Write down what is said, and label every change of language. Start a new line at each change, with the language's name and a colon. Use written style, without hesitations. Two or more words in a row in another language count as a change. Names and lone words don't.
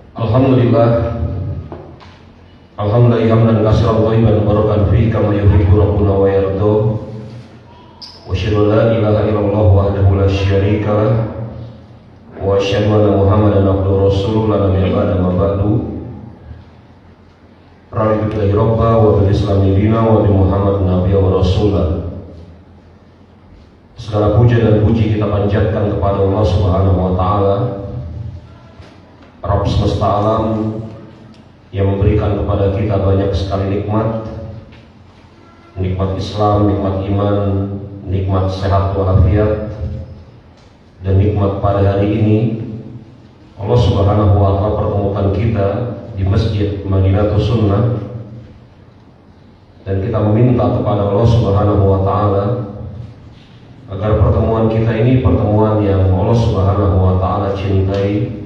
Arabic: الحمد لله حمدا كثيرا طيبا مباركا فيه كما يحب ربنا ويرضى. وأشهد أن لا إله إلا الله وحده لا شريك له وأشهد أن محمدا عبده رسوله لا نبي بعد ما بعد. رضيت بالله ربا وبالإسلام دينا وبمحمد نبيا ورسوله.
Indonesian: Segala puja dan puji kita panjatkan kepada
Arabic: الله سبحانه وتعالى,
Indonesian: Rabb semesta alam, yang memberikan kepada kita banyak sekali nikmat Islam, nikmat iman, nikmat sehat walafiat, dan nikmat pada hari ini
Arabic: الله سبحانه وتعالى
Indonesian: pertemukan kita di Masjid Madinatus Sunnah, dan kita meminta kepada
Arabic: الله سبحانه وتعالى
Indonesian: agar pertemuan kita ini pertemuan yang
Arabic: الله سبحانه وتعالى
Indonesian: cintai.